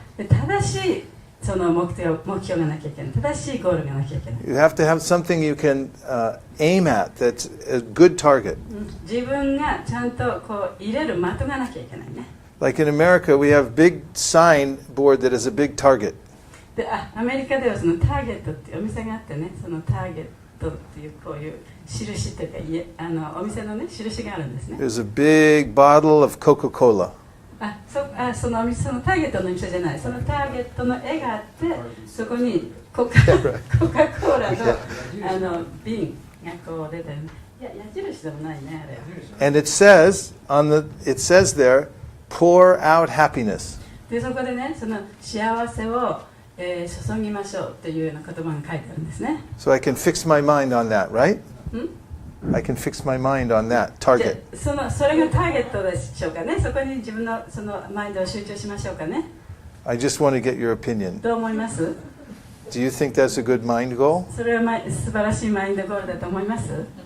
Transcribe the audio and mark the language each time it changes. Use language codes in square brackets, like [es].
[ja] で正しいその目標がなきゃいけない。正しいゴールがなきゃいけない。 [en] You have to have something you can aim at that's a good target. [ja] 自分がちゃんとこう入れる的がなきゃいけないね。 [en] Like in America, we have big sign board that is a big target. [ja] でアメリカではそのターゲットっていうお店があってね、そのターゲットっていうこういう印っていうかお店のね印があるんですね。 [en] There's a big bottle of Coca-Cola. [ja] そのお店のターゲットの店じゃない。そのターゲットの絵があってそこにコカ・コーラの瓶がこう出てる。いや矢印でもないねあれ。 [en] And it says there, pour out happiness. [ja] でそこでねその幸せを注ぎましょうっていうような言葉が書いてあるんですね。 [en] So I can fix my mind on that, right? ん I can fix my mind on that target. [ja] それがターゲットでしょうかね。そこに自分のそのマインドを集中しましょうかね。 [en] I just want to get your opinion. [ja] どう思います？ [en] Do you think that's a good mind goal? [ja] それは素晴らしいマインドゴールだと思います？